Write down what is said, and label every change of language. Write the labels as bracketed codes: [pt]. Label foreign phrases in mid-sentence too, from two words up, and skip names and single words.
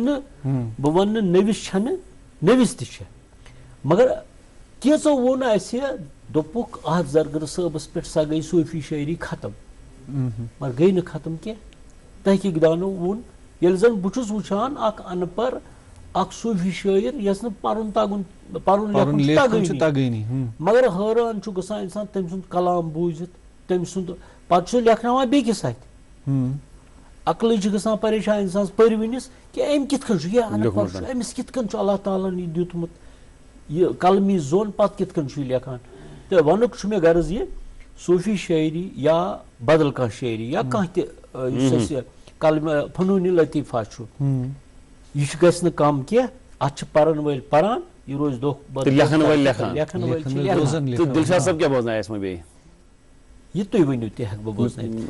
[ks] وننہٕ نٔوِس چھنہٕ نٔوِس تہِ چھےٚ مگر کینٛژو ووٚن اَسہِ دوٚپُکھ اتھ زرگر صٲبس پٮ۪ٹھ سۄ گٔے صوٗفی شٲعری ختم مگر گٔے نہٕ ختم کینٛہہ تحقیٖق دانو ووٚن ییٚلہِ زن بہٕ چھُس وٕچھان اکھ ان پڑھ اکھ صوٗفی شٲعر یس نہٕ پرُن لیکھُن چھُ تگٲنی مگر حٲران چھُ گژھان انسان تٔمۍ سُنٛد کلام بوٗزِتھ تٔمۍ سُنٛد پتہٕ چھُ لیکھناوان بیٚکِس اتھِ عقلٕے چھِ گژھان پریشان انسانس پٔرۍوٕنِس کہِ أمۍ کِتھ کٔنۍ چھُ یہِ ان پڑھ چھُ أمِس کِتھ کٔنۍ چھُ اللہ تعالیٰ ہن یہِ دیُتمُت یہِ قلمی زوٚن پتہٕ کِتھ کٔنۍ چھُ یہِ لیکھان تہٕ ونُک چھُ مےٚ غرض یہِ صوٗفی شٲعری یا بدل کانٛہہ شٲعری یا کانٛہہ تہِ یُس اَسہِ فنوٗنِ لطیفہ چھُ یہِ گژھِ نہٕ کم کینٛہہ اتھ چھِ پرن وٲلۍ پران یہِ روزِ دۄہ لیکھن وٲلۍ یہِ تُہۍ ؤنِو تہِ ہٮ۪کہٕ بہٕ بوزنٲیِتھ